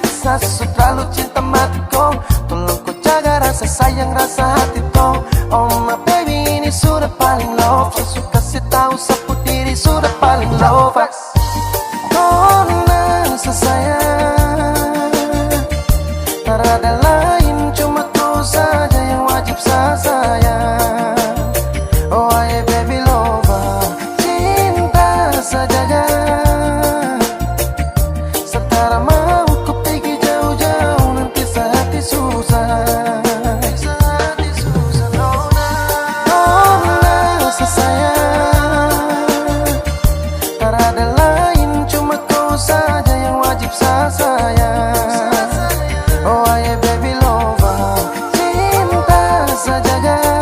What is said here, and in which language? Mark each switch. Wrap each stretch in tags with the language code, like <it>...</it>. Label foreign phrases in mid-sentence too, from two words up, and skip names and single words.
<id>rasa so terlalu cinta matiku. Tolong kau jaga rasa sayang, rasa hatiku.</id> <en>Oh my baby,</en> <id>ini sudah paling love. Saya kasih tahu sapu diri sudah paling love. Oh nasa sayang, tak ada lain, cuma kau saja yang wajib saya sayang.</id> <en>Oh aye baby lover,</en> <id>cinta saja. Setara mau ku pergi jauh-jauh, nanti sehati susah. Oh nasa sayang, tak ada lain, cuma kau saja yang wajib saya sayang.</id> <en>Oh aye baby lover,</en> <id>cinta saja.</id>